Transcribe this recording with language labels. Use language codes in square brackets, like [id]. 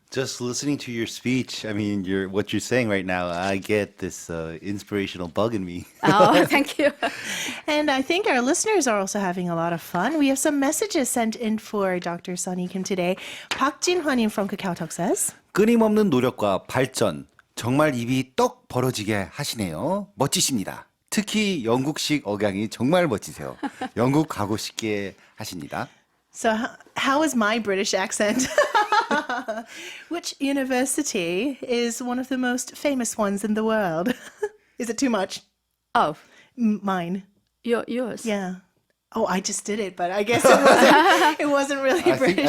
[en] Just listening to your speech, I mean, what you're saying right now, I get this inspirational bug in me. Oh, thank you. And I think our listeners are also having a lot of fun. We have some messages sent in for Dr. Sunny Kim today. Park Jin-hwa님 from KakaoTalk says, [ko] 끊임없는 노력과 발전, 정말 입이 떡 벌어지게 하시네요. 멋지십니다. 특히 영국식 억양이 정말 멋지세요. 영국 가고 싶게 하십니다. [en] so how is my British accent? Which university is one of the most famous ones in the world? Is it too much? Oh, Mine. yours? Yeah. Oh, I just did it, but I guess it wasn't really British